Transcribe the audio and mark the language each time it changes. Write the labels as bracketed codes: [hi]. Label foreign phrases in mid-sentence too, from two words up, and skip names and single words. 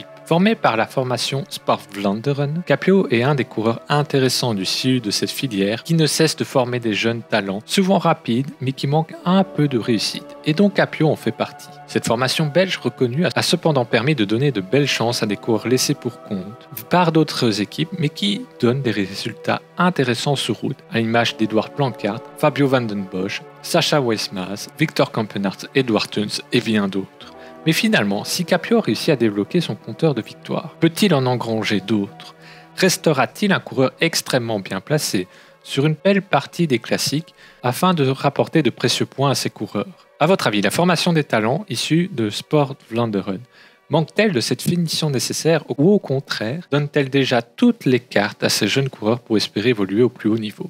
[fr] Formé par la formation Sport-Vlaanderen, Capio est un des coureurs intéressants du sud de cette filière qui ne cesse de former des jeunes talents, souvent rapides mais qui manquent un peu de réussite, et dont Capio en fait partie. Cette formation belge reconnue a cependant permis de donner de belles chances à des coureurs laissés pour compte par d'autres équipes mais qui donnent des résultats intéressants sur route, à l'image d'Edward Planckaert, Fabio Van den Bosch, Sacha Weismaz, Victor Campenaerts, Edward Teuns et bien d'autres. Mais finalement, si Capio réussit à débloquer son compteur de victoires, peut-il en engranger d'autres? Restera-t-il un coureur extrêmement bien placé sur une belle partie des classiques afin de rapporter de précieux points à ses coureurs? A votre avis, la formation des talents issus de Sport-Vlaanderen manque-t-elle de cette finition nécessaire ou au contraire, donne-t-elle déjà toutes les cartes à ces jeunes coureurs pour espérer évoluer au plus haut niveau?